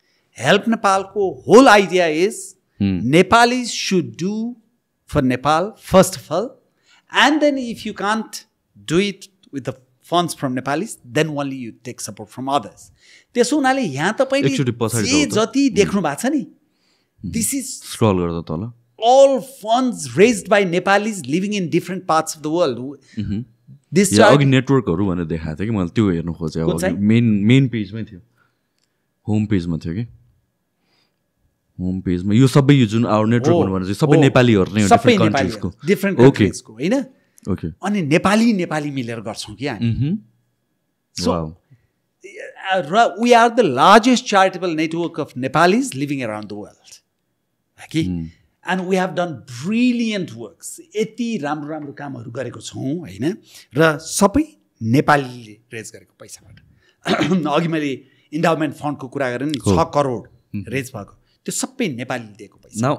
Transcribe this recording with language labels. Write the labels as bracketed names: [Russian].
[English] Help Nepal ko whole idea is Nepalis should do for Nepal first of all, and then if you can't do it with the funds from Nepalis, then only you take support from others. [Nepali] त्यसो हुनाले यहाँ तपाईले जे जति देख्नु भएको छ नि [English] this is [Nepali] स्क्रल गर्दा तल [English] all funds raised by Nepalis living in different parts of the world. [Nepali] This अघि नेटवर्कहरू भनेर देखाएको थियो कि मैले त्यो हेर्नु खोजेँ अब मेन पेजमै थियो होम पेजमा थियो कि होम पेजमा यो सबै यो जुन [English] our network [Nepali] भनेर चाहिँ सबै नेपालीहरू नै डिफ्रेन्ट कन्ट्रिजको होइन [English] okay [Nepali] अनि नेपाली मिलेर गर्छौँ कि हामी [English] so we are the largest charitable network of Nepalis living around the world [Nepali] कि [English] and we have done brilliant works [Nepali] यति राम्रो कामहरू गरेको छौँ होइन र सबै नेपालीले रेज गरेको पैसाबाट अघि मैले इन्डाउमेन्ट फन्डको कुरा गरेँ नि 6 करोड रेज भएको त्यो सबै नेपालीले दिएको पैसा